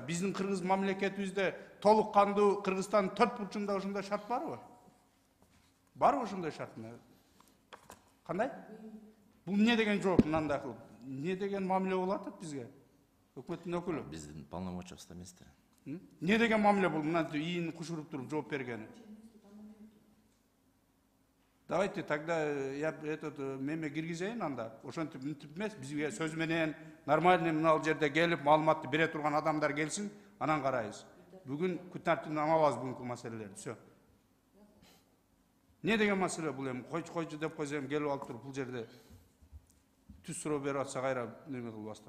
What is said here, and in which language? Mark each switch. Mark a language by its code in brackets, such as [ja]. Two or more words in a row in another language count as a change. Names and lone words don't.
[ky] Биздин кыргыз мамлекетибизде толук кандуу Кыргызстандын 4 бурчунда ошондой шарт барбы? Барбы ошондой шарт? Кандай? Бул эмне деген жооп мындай кылып? Эмне деген мамиле болуп атат бизге? Өкмөттүн өкүлү. Биздин полномочиябызда эмес да. Не деген мамиле бул? Мына ийин кушуруп туруп жооп бергени. [ru] Давайте тогда я этот [ky] меме киргизейин анда. Ошентип мынтип эмес, бизге сөз менен нормальный мына жерде келип маалыматты бере турган адамдар келсин, анан карайбыз. Бүгүн күн тартибине алабыз бүгүнкү маселелерди. Всё. Не деген маселе бул эми? Койчу деп койсом келип алып туруп бул жерде түз суроо берип атса кайра неме кылбастан.